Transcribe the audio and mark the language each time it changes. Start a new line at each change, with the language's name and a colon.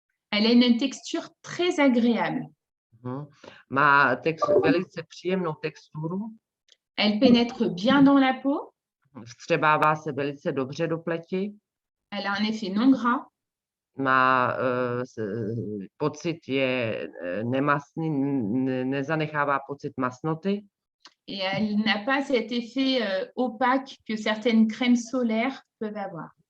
French: Elle a une texture très agréable.
Czech: Má velice příjemnou texturu.
French: Elle pénètre bien dans la peau.
Czech: Vstřebává se velice dobře do pleti.
French: Elle a un effet non gras.
Czech: Má pocit, je nemastný, nezanechává pocit masnoty.
French: Et elle n'a pas cet effet opaque que certaines crèmes solaires peuvent avoir.